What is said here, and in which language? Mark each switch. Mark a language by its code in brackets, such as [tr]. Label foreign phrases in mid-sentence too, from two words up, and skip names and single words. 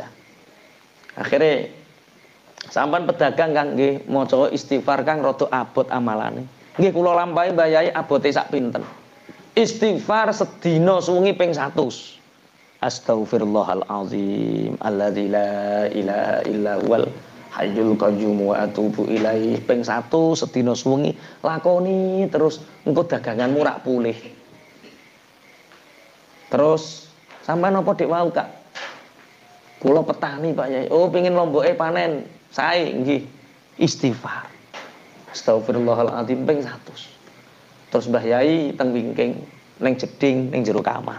[jv] Akhirnya sampean pedagang Kang nggih maca istighfar Kang rada abot amalane. Nggih kula lampahi Mbah Yai abote sak pinten. Istighfar sedina suwengi ping 100. [ar] أَسْتَغْفِرُ اللَّهَ الْعَظِيمَ الَّذِي لَا إِلَٰهَ إِلَّا هُوَ الْحَيُّ الْقَيُّومُ وَأَتُوبُ إِلَيْهِ [jv] ping 1 sedina suwengi lakoni terus engko daganganmu rak pulih. Terus sampean apa dik wau Kak? Kula petani Pak Yai. Oh pengin lomboke panen. Sae nggih. Istighfar. Astaghfirullahalazim ping 100. Terus Mbah Yai teng wingking ning jeding ning jero kamar.